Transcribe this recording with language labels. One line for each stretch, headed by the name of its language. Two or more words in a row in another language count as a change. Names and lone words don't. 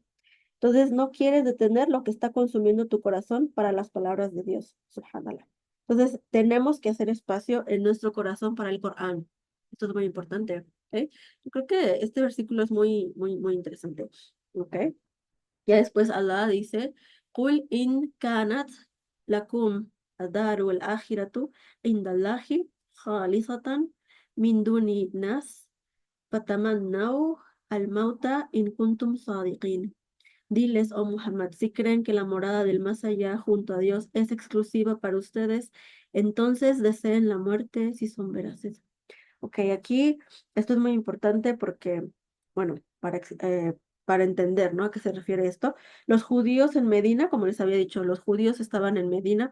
Spanish: Entonces no quieres detener lo que está consumiendo tu corazón para las palabras de Dios, subhanallah. Entonces tenemos que hacer espacio en nuestro corazón para el Corán. Esto es muy importante, ¿ok? Yo creo que este versículo es muy, muy, muy interesante, ¿ok? Ya después Allah dice,
Arabic: قل إن كانت لكم الدار الآخرة عند الله خالصة من دون الناس فتمنوا الموت إن كنتم صادقين.
Spanish: Diles, oh Muhammad, si creen que la morada del más allá junto a Dios es exclusiva para ustedes, entonces deseen la muerte si son veraces. Ok, aquí esto es muy importante porque, bueno, para entender, ¿no? ¿A qué se refiere esto? Los judíos en Medina, como les había dicho, los judíos estaban en Medina.